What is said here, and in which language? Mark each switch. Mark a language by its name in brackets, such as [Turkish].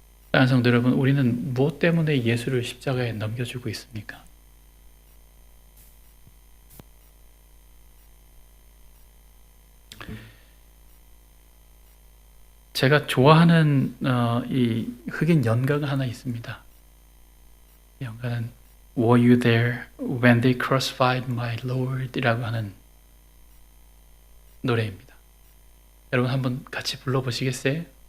[Korean] 사랑하는 성도 여러분, 우리는 무엇 때문에 예수를 십자가에 넘겨주고 있습니까? 제가 좋아하는 이 흑인 연가가 하나 있습니다. 연가는 [English] Were you there when they crucified my Lord? [Korean] 이라고 하는 노래입니다. 여러분 한번 같이 불러보시겠어요?